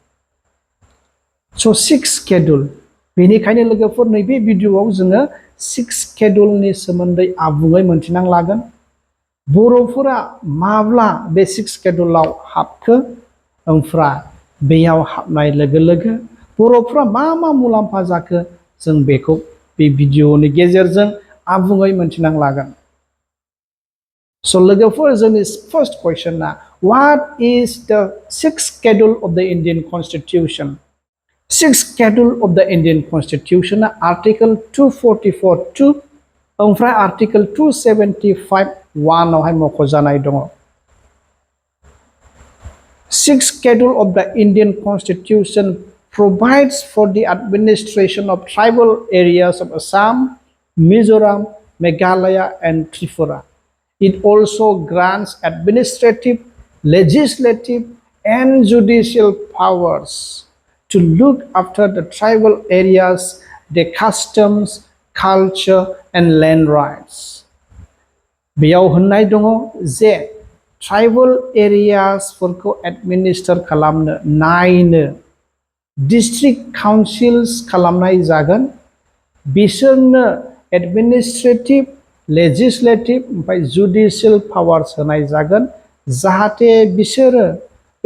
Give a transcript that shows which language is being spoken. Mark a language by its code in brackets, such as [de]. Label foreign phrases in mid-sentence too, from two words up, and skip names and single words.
[brx] स' 6 शेड्युल बेनिखायनो लोगोफोर नैबे भिडिअआव जोङो 6 शेड्युलनि सोमोन्दै आबुङै मोनथिना लागोन बर'फोरा माब्ला बे 6 शेड्युलाव हाबखो ओमफ्राय बेयाव हाबनाय लोगो लोगो बर'फ्रा मा मा मुलाम्फा जाखो जों बेखौ बे भिडिअनि गेजेरजों आबुङै मोनथिना लागोन स' लोगोफोर जोंनि [en] first question what is the 6th schedule of the Indian Constitution 6th schedule of the Indian Constitution [brx] आर्टिकल 244(2) ओमफ्राय आर्टिकल 275(1) आवहाय मख'जानाय दङ [en] 6th schedule of the Indian Constitution provides for the administration of tribal areas of Assam, Mizoram, Meghalaya and Tripura. It also grants administrative, legislative and judicial powers to look after the tribal areas, their customs, culture and land rights. [brx] बेयाव होननाय दङ जे [en] tribal areas [brx] एडमिनिस्ट्रेट खालामनो नायनो [en] district councils [brx] खालामनाय जागोन बिसोरनो [en] administrative legislative [brx] ओमफ्राय [en] judicial powers [brx] होनाय जागोन जाहाथे बिसोरो बे